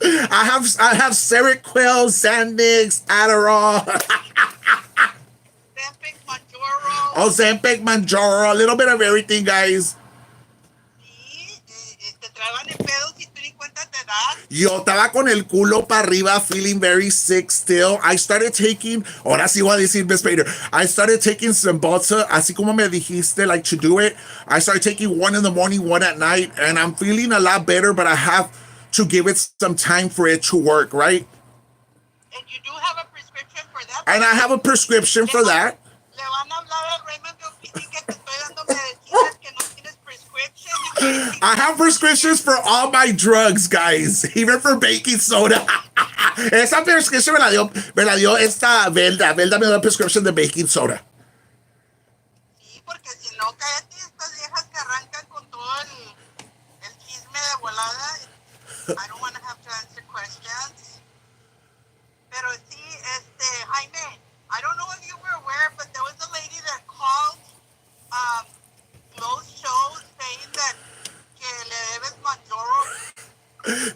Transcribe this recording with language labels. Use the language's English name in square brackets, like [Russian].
[English] I have Seroquel, Xanax, Adderall. Ozempic, Manjaro. Ozempic, Manjaro, a little bit of everything, guys. [Spanish] Sí, te tragan el pedo si tú ni cuenta te das. Yo estaba con el culo para arriba, [English] feeling very sick still. I started taking, [Spanish] ahora sí voy a decir, [English] Miss Painter, I started taking some Cymbalta, [Spanish] así como me dijiste, [English] like to do it. I started taking one in the morning, one at night, and I'm feeling a lot better, but I have to give it some time for it to work, right? And you do have a prescription for that. And I have a prescription for that. [Spanish] Le van a hablar al Raymond de Oficina que te estoy dando medicinas que no tienes prescription. [English] I have prescriptions for all my drugs, guys, even for baking soda. [Spanish] Esa prescription me la dio esta Velda. Velda me dio la prescription de baking soda. Sí, porque si no, cállate, estas viejas que arrancan con todo el chisme de volada. [English] I don't want to have to answer questions. [Spanish] Pero sí, [English] Jaime, I don't know if you were aware, but there was a lady that called those shows saying that [Spanish] que le debes [English] Manjaro.